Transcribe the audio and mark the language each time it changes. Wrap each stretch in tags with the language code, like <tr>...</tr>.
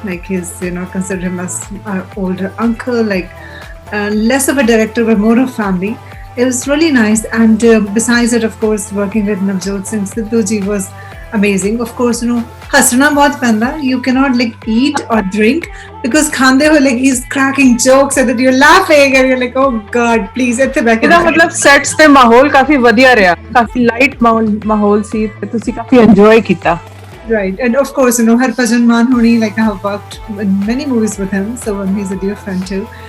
<en>Like he's, consider him as our older uncle, like less of a director but more of family. It was really nice, and besides it, of course, working with Navjot Singh Sidhu ji was amazing. Of course,</en> <pa>hasna bahut penda.</pa> <en>You cannot eat or drink because</en> <pa>khande</pa> <en>ho he's cracking jokes and that you're laughing and you're like, oh god, please</en> <pa>ਇੱਥੇ ਬੈਠ ਕੇ। ਇਹਦਾ ਮਤਲਬ sets ਤੇ ਮਾਹੌਲ ਕਾਫੀ ਵਧੀਆ ਰਿਹਾ, ਕਾਫੀ light ਮਾਹੌਲ ਸੀ ਤੇ ਤੁਸੀਂ ਕਾਫੀ ਇੰਜੋਏ ਕੀਤਾ।</pa> <en>Right, and of course, Harbhajan Mann Honi, I have worked in many movies with him, so he's a dear friend too.</en>